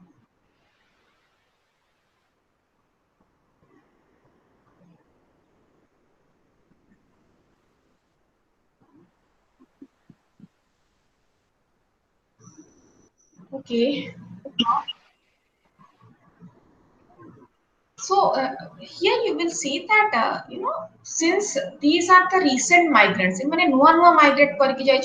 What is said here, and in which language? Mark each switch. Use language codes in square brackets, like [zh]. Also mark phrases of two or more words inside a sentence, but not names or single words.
[en] okay so here you will see that since these are the recent migrants [bho] माने नुआ migrate करके जाई